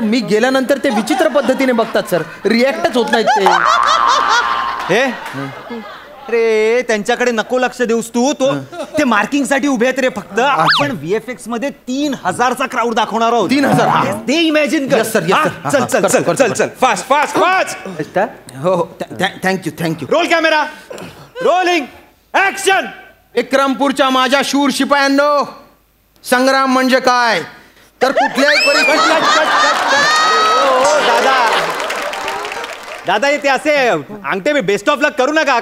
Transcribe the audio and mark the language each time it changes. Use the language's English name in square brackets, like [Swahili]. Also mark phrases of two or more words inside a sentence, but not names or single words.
[Marathi] सर मी गेल्यानंतर ते विचित्र पद्धतीने बघतात सर रिॲक्टच होत नाहीत ते. हे रे त्यांच्याकडे नको लक्ष देऊस तू तो ते मार्किंग साठी उभे आहेत रे फक्त आपण VFX मध्ये 3000चा क्राऊड दाखवणार आहोत. 3000 हा. ते इमॅजिन कर. [English] Yes, sir, yes, sir. [Marathi] हा, चल चल चल चल चल [English] fast fast fast. [Marathi] हो हो [English] thank you thank you. roll camera rolling action. [Marathi] विक्रमपूरच्या माझ्या शूर शिपायांनो संग्राम म्हणजे काय तर कुठल्याही परिस्थितीत दादा दादा ते असे अंगठे [English] best of luck [Marathi] करू नका.